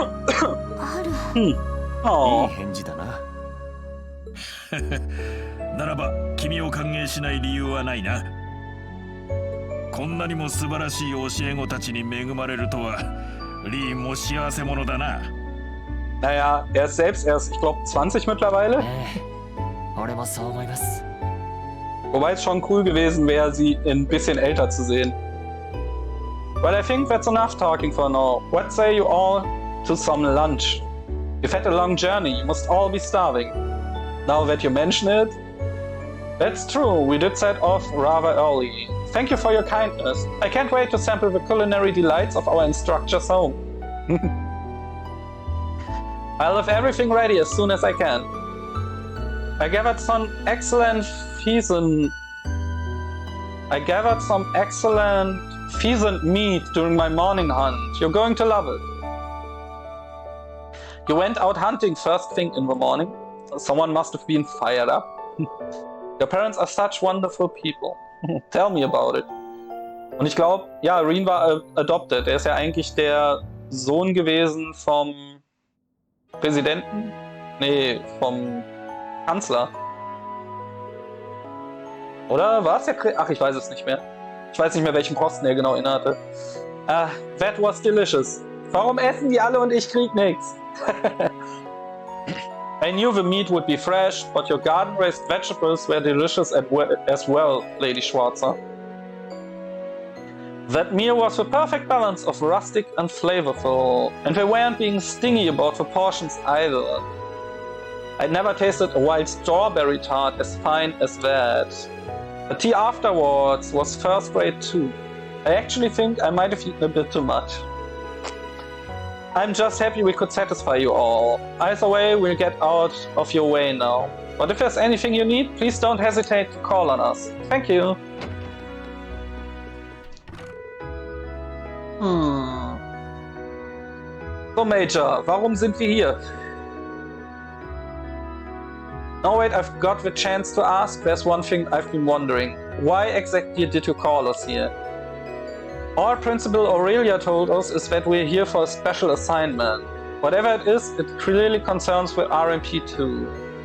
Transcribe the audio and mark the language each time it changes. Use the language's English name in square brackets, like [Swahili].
[Japanese] ある。いい返事だな。ならば君を歓迎しない理由はないな。こんなにも素晴らしい教え子たちに恵まれるとはリーンも幸せ者だな。 [German] Naja, er ist selbst erst, ich glaube, 20 mittlerweile. [Japanese] 俺もそう思います。 [German] Wobei es schon cool gewesen wäre, sie ein bisschen älter zu sehen. [English] But I think that's enough talking for now. What say you all to some lunch? You've had a long journey, you must all be starving. Now that you mention it, that's true, we did set off rather early. Thank you for your kindness. I can't wait to sample the culinary delights of our instructor's home. I'll have everything ready as soon as I can. I gathered some excellent pheasant meat during my morning hunt. You're going to love it. You went out hunting first thing in the morning. Someone must have been fired up. Your parents are such wonderful people. Tell me about it. [German] Und ich glaube, ja, Rean war adopted. Er ist ja eigentlich der Sohn gewesen vom Präsidenten? Nee, vom Kanzler. Oder war es der Ach, ich weiß es nicht mehr. Ich weiß nicht mehr, welchen Posten er genau innehatte. [English] That was delicious. [German] Warum essen die alle und ich krieg nichts? [English] I knew the meat would be fresh, but your garden-raised vegetables were delicious as well, Lady Schwarzer. That meal was the perfect balance of rustic and flavorful, and they weren't being stingy about the portions either. I'd never tasted a wild strawberry tart as fine as that. The tea afterwards was first rate too. I actually think I might have eaten a bit too much. I'm just happy we could satisfy you all. Either way, we'll get out of your way now. But if there's anything you need, please don't hesitate to call on us. Thank you. [German] So, Major, warum sind wir hier? [English] No, wait, I've got the chance to ask. There's one thing I've been wondering. Why exactly did you call us here? All Principal Aurelia told us is that we're here for a special assignment. Whatever it is, it clearly concerns with EP2.